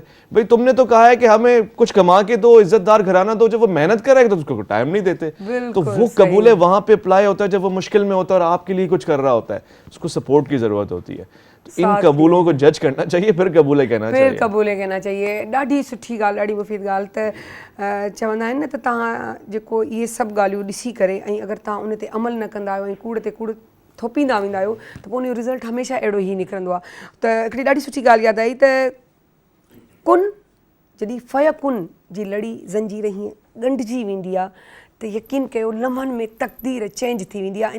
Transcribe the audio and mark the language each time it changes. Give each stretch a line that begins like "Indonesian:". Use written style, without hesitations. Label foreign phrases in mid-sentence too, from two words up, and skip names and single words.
Urdu: بھئی تم نے تو کہا ہے کہ ہمیں کچھ کما کے دو, عزت دار گھرانہ دو, جب وہ محنت کرے گا تو اس کو ٹائم نہیں دیتے. تو وہ قبول ہے وہاں پہ اپلائی ہوتا ہے جب وہ مشکل میں ہوتا ہے اور آپ کے لیے کچھ کر رہا ہوتا ہے, اس کو سپورٹ کی ضرورت ہوتی ہے. ان قبولوں کو جج کرنا چاہیے, پھر قبولے کہنا چاہیے. پھر قبولے کہنا چاہیے.
Sindhi: ॾाढी सुठी ॻाल्हि, ॾाढी मुफ़ीद ॻाल्हि. त चवंदा आहिनि न त तव्हां जेको इहे सभु ॻाल्हियूं ॾिसी करे ऐं अगरि तव्हां उन ते अमल न कंदा आहियो ऐं कूड़ ते कूड़ थोपींदा वेंदा आहियो त पोइ उन जो रिज़ल्ट हमेशह अहिड़ो ई निकिरंदो आहे. त हिकिड़ी ॾाढी सुठी ॻाल्हि यादि आई त कुन जॾहिं फयकुन जी लड़ी ज़ंजीर हीअं ॻंढिजी वेंदी आहे त यकीन कयो लम्हनि में तक़दीर चेंज थी वेंदी आहे.